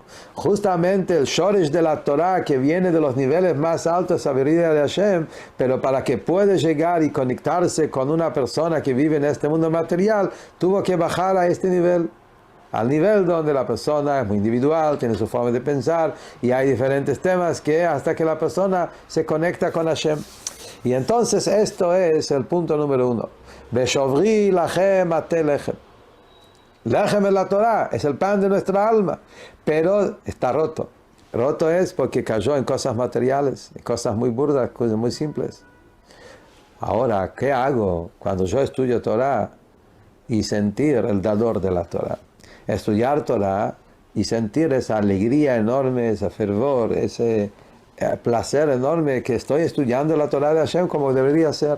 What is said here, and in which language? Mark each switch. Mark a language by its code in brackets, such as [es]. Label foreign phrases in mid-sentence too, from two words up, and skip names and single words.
[es] Justamente el shoresh de la Torah, que viene de los niveles más altos, sabiduría de Hashem, pero para que pueda llegar y conectarse con una persona que vive en este mundo material, tuvo que bajar a este nivel, al nivel donde la persona es muy individual, tiene su forma de pensar, y hay diferentes temas que hasta que la persona se conecta con Hashem. Y entonces esto es el punto número 1. [he] בשברי לכם מטה לחם. [es] Lechem es la Torah, es el pan de nuestra alma, pero está roto. Roto es porque cayó en cosas materiales, en cosas muy burdas, cosas muy simples. Ahora, ¿qué hago cuando yo estudio Torah y sentir el dador de la Torah? Estudiar Torah y sentir esa alegría enorme, ese fervor, ese placer enorme que estoy estudiando la Torah de Hashem como debería ser.